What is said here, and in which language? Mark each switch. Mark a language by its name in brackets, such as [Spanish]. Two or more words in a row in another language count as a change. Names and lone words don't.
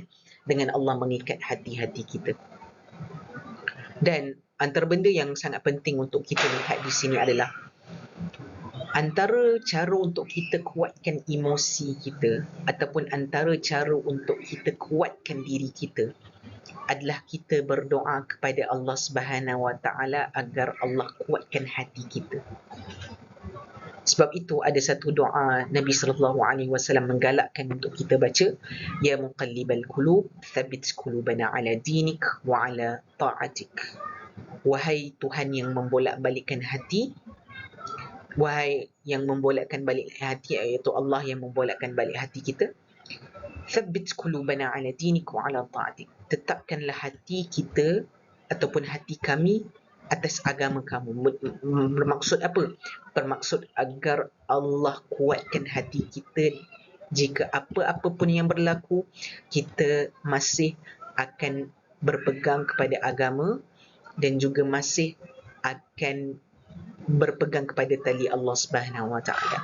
[Malay] Dengan Allah mengikat hati-hati kita. Dan antara benda yang sangat penting untuk kita lihat di sini adalah antara cara untuk kita kuatkan emosi kita, ataupun antara cara untuk kita kuatkan diri kita adalah kita berdoa kepada Allah [Arabic] سبحانه وتعالى [Malay] agar Allah kuatkan hati kita. Sebab itu ada satu doa Nabi [Arabic] صلى الله عليه وسلم [Malay] menggalakkan untuk kita baca, [Arabic] يا مقلب القلوب ثبت قلوبنا على دينك وعلى طاعتك. [Malay] Wahai Tuhan yang membolak-balikkan hati, wahai yang membolakkan balik hati, iaitu Allah yang membolakkan balik hati kita, [Arabic] ثبت قلوبنا على دينك وعلى طاعتك. [Malay] Tetapkanlah hati kita ataupun hati kami atas agama kamu. Bermaksud apa? Bermaksud agar Allah kuatkan hati kita jika apa-apa pun yang berlaku, kita masih akan berpegang kepada agama dan juga masih akan berpegang kepada tali Allah [Arabic] سبحانه وتعالى.